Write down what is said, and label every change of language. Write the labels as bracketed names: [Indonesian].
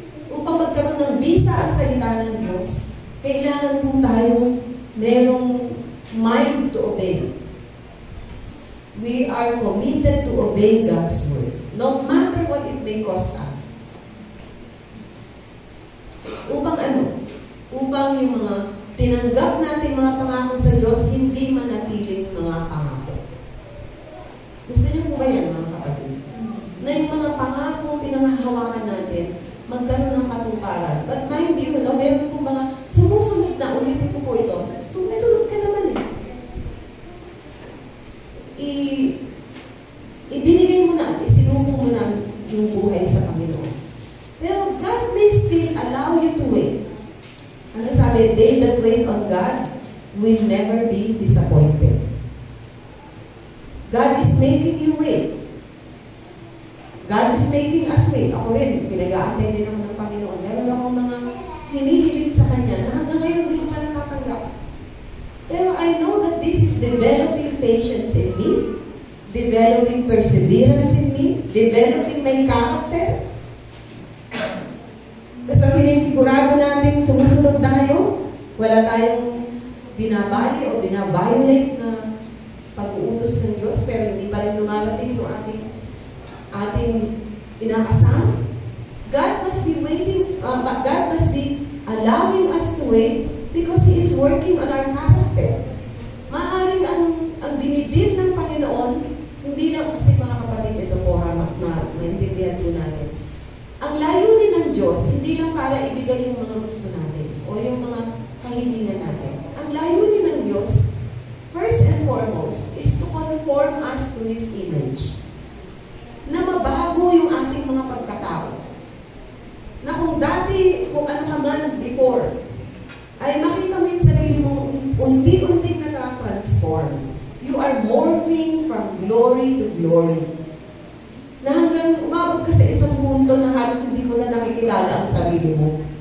[Filipino] Upang magkaroon ng bisa ang salita ng Diyos, kailangan po tayong merong [English] mind to obey. We are committed to obey God's Word, no matter what it may cost us. [Filipino] Upang ano? Upang yung mga tinanggap natin mga pangako sa Diyos, hindi manatiling mga pangako. Gusto niyo po ba yan, mga kapatid? Na yung mga pangako pinangahawakan natin, magkaroon ng katuparan. But mind you, meron po mga sumusunod na, ulitin ko po ito, sumusunod ka naman eh. Ibinigay mo na, isinuko mo na yung buhay sa Panginoon. [English] Pero God may still allow you to wait. [Filipino] Ano sabi? [English] They that wait on God will never be disappointed. God is making you wait. God is making us wait. [Filipino] Ako rin, pinag-aantay din naman ng Panginoon. Meron akong mga hinihiling sa Kanya na hanggang ngayon hindi ko pa natatanggap. [English] Pero I know that this is developing patience in me, developing perseverance in me, developing my character. [Filipino] Basta sinisigurado natin sumusunod tayo, wala tayong binabali o binaviolate na pag-uutos ng Diyos, pero hindi pa rin lumarating yung ating inakasama. [English] God must be waiting, God must be allowing us to wait because He is working on our character. [Filipino] Maaaring ang dinidil ng Panginoon, hindi lang kasi mga kapatid, ito po hamak na maintindihan po natin. Ang layunin ng Diyos, hindi lang para ibigay yung mga gusto natin o yung mga kahilingan natin. Ang layunin ng Diyos, [English] first and foremost, is to conform us to His image. [Filipino] Na mabago yung ating mga pagkatao. Na kung dati, kung ano ka man before, ay makita mo yung sarili mo unti-unti na na-transform. [English] You are morphing from glory to glory. [Filipino] Na hanggang umabot ka sa isang punto na halos hindi mo na nakikilala ang sarili mo.